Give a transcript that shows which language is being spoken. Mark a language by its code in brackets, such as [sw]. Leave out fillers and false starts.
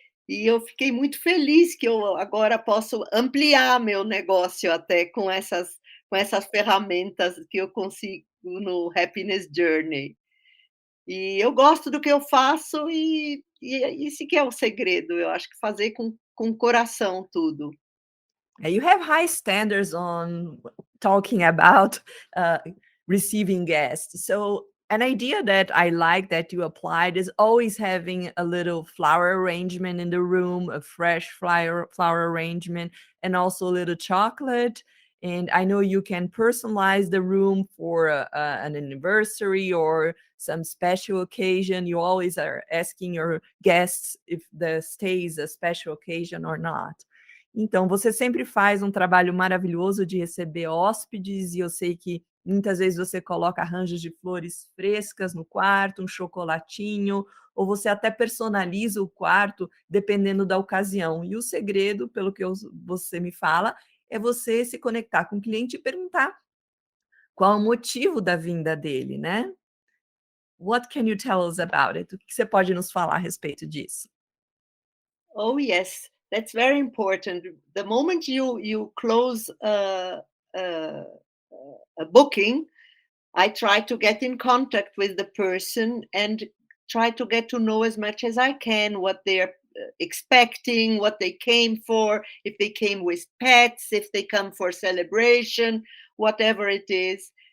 [pt] E eu fiquei muito feliz que eu agora posso ampliar meu negócio até com essas ferramentas que eu consigo no Happiness Journey. E eu gosto do que eu faço e é esse que é o segredo, eu acho que fazer com coração tudo. [en] You have high standards on talking about uh, receiving guests. So, an idea that I like that you applied is always having a little flower arrangement in the room, a fresh flower arrangement, and also a little chocolate. And I know you can personalize the room for an anniversary or some special occasion. You always are asking your guests if the stay is a special occasion or not. [pt] Então, você sempre faz um trabalho maravilhoso de receber hóspedes e eu sei que muitas vezes você coloca arranjos de flores frescas no quarto, um chocolatinho, ou você até personaliza o quarto dependendo da ocasião. E o segredo, pelo que você me fala, é você se conectar com o cliente e perguntar qual o motivo da vinda dele, né. [en] What can you tell us about it? [pt] O que você pode nos falar a respeito disso? [en] Oh, yes, that's very important. The moment you close a a booking, I try to get in contact with the person and try to get to know as much as I can what expecting, what they came for, if they came with pets, if they come for celebration, whatever it is.